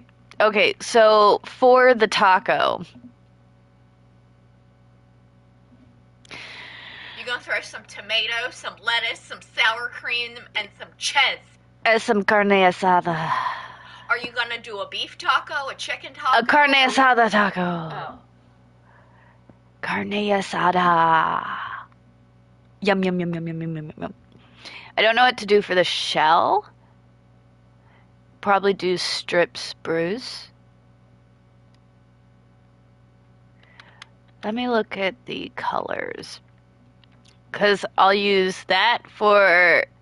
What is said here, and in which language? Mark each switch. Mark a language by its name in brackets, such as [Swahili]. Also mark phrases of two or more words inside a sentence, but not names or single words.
[English] Okay, so for the taco. You're gonna throw some tomatoes, some lettuce, some sour cream, and some cheese. Some [Spanish] carne asada. [English] Are you gonna do a beef taco, a chicken taco? A [Spanish] carne asada [English] taco. Oh. [Spanish] Carne asada. [English] Yum, yum, yum, yum, yum, yum, yum, yum. I don't know what to do for the shell. Probably do strip spruce. Let me look at the colors. Because I'll use that for...